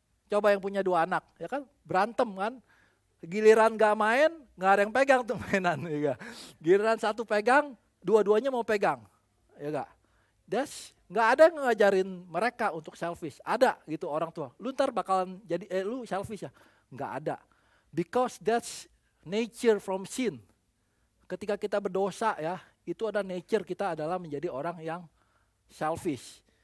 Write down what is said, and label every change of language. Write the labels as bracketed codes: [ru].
[id] Coba yang punya 2 anak, ya kan, berantem kan. Giliran gak main, gak ada yang pegang tuh mainan. Ya. Giliran satu pegang, dua-duanya mau pegang, ya gak? Gak ada yang ngajarin mereka untuk selfish. Ada gitu orang tua, lu ntar bakalan jadi, lu selfish ya? Gak ada. [en] Because that's nature from sin. [id] Ketika kita berdosa ya, itu ada nature kita adalah menjadi orang yang selfish.